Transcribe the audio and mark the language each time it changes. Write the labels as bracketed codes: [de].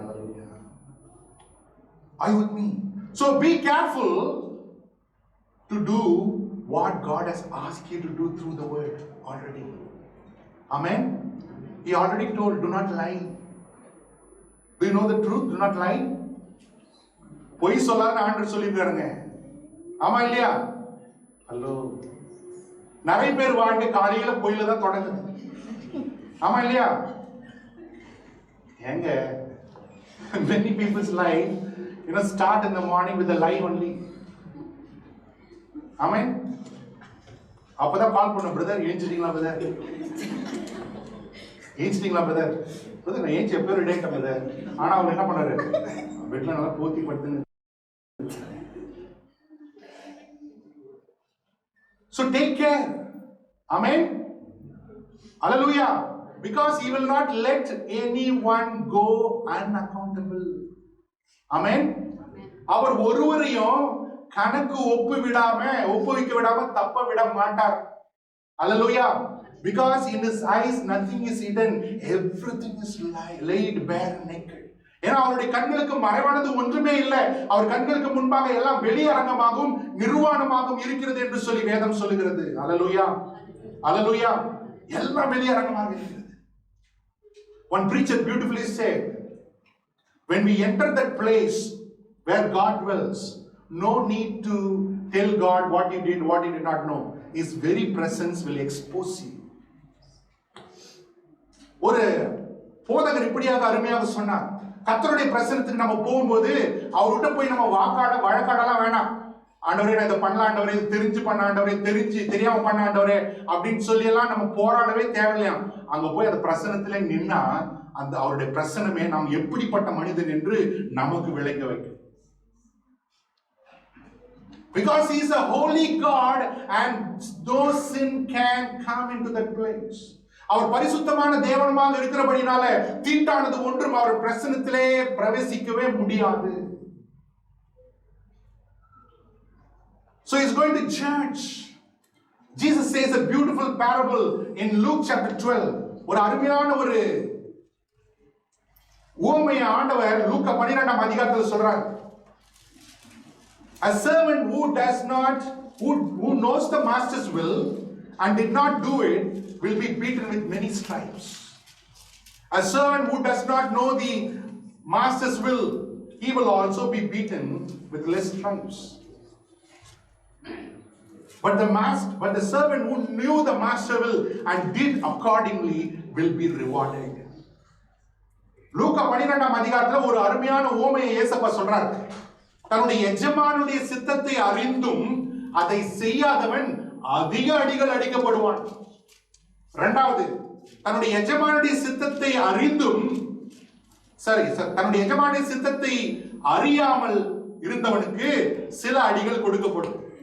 [en] Hallelujah. Are you with me? So be careful to do what God has asked you to do through the word already. Amen. He already told, do not lie. Do you know the truth? Do not lie. [ta] பொய் சொல்லாத ஆண்டவர் சொல்லிருக்காருங்க. ஆமா இல்லையா? Hello. நிறைய பேர் வாழ்க்கை காலையில பொய்ல தான் தொடங்குது. ஆமா இல்லையா? எங்க [en] many people's life start in the morning with a lie only. Amen. [ta] அப்பதான் கால் பண்ண பிரதர் ஏஞ்சிட்டீங்களா பிரதர், ஏஞ்சிட்டீங்களா பிரதர், பிரதர் நான் ஏஞ்சி எப்போ ரெடி ஆயிட்டேன் பிரதர். ஆனா அவர் என்ன பண்ணாரு? பெட்ல நல்லா போத்தி படுத்துன்னு. [en] So take care. Amen. Hallelujah. Because He will not let anyone go unaccountable. Amen. [ta] அவர் ஒருவரையும் கணக்கு ஒப்புவிக்க விடாம தப்ப விட மாட்டார். [en] Hallelujah. Because in His eyes nothing is hidden, everything is laid bare naked. [ta] ஏன்னா அவருடைய கண்களுக்கு மறைவானது ஒன்றுமே இல்லை. அவர் கண்களுக்கு முன்பாக எல்லாம் வெளியரங்கமாகவும் நிர்வாணமாகவும் இருக்கிறது என்று சொல்லி வேதம் சொல்லுகிறது. Hallelujah. அல்லேலூயா. எல்லாம் வெளியரங்கமாக இருக்கிறது. [en] One preacher beautifully said, when we enter that place where God dwells, no need to tell God what you did, what you did not know. His very presence will expose you. [ta] ஒரு போதகர் இப்படியாக அருமையாக சொன்னார், கர்த்தருடைய பிரசன்னத்துக்கு நம்ம போகும்போது அவர்கிட்ட போய் நம்ம வழக்காடலாம் வேணாம். ஆண்டவரே நான் இதை பண்ணல ஆண்டவரே, இது தெரிஞ்சு பண்ண ஆண்டவரே, தெரியாம பண்ண ஆண்டவரே அப்படின்னு சொல்லி எல்லாம் நம்ம போராடவே தேவையில்லையா. அங்க போய் அந்த பிரசன்னத்திலே நின்னா அந்த அவருடைய பிரசன்னமே நாம் எப்படிப்பட்ட மனிதன் என்று நமக்கு விளங்க வைக்கும். [en] Because he is a holy God and no sin can come into that place. [ta] அவர் பரிசுத்தமான தேவனமாக இருக்கிறபடினால தீட்டானது ஒன்றும் அவர் பிரசன்னத்திலே பிரவேசிக்கவே முடியாது. [en] So he is going to judge. Jesus says a beautiful parable in Luke chapter 12. ஒரு அருமையான ஒரு உவமையை ஆண்டவர் லூக்கா 12ஆம் அதிகாரத்தில் சொல்றார். A servant who knows the master's will and did not do it will be beaten with many stripes. A servant who does not know the master's will, he will also be beaten with less stripes. But the servant who knew the master will and did accordingly will be rewarded. [ta] லூக்கா 12ஆம் அதிகாரத்துல ஒரு அருமையான உவமையை இயேசுப்பா சொல்றார். தன்னுடைய எஜமானுடைய சித்தத்தை அறிந்தும் அதை செய்யாதவன் அதிக அடிகள் அடிக்கப்படுவான். இரண்டாவது, தன்னுடைய எஜமானுடைய சித்தத்தை அறிந்தும் தன்னுடைய எஜமானுடைய சித்தத்தை அறியாமல் இருந்தவனுக்கு சில அடிகள் கொடுக்கப்படும்.